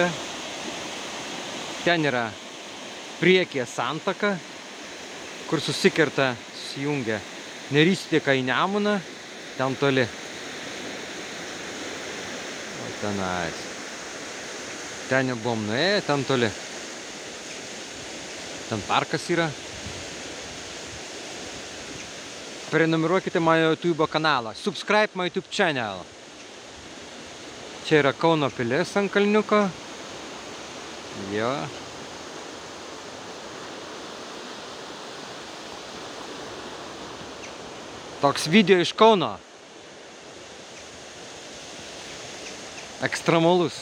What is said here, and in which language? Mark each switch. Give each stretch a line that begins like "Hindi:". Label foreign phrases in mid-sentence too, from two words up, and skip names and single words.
Lithuanian: Ten yra priekyje santaka, kur susijungia Neris teka į Nemuną, ten toli. O tenais. Ten nebuvom nuėję, ten toli. Ten parkas yra. Prenumeruokite mano YouTube kanalą.
English: Subscribe my YouTube channel.
Lithuanian: Čia yra Kauno pilis ant kalniuko. Jo. Toks video iš Kauno. Ekstremalus.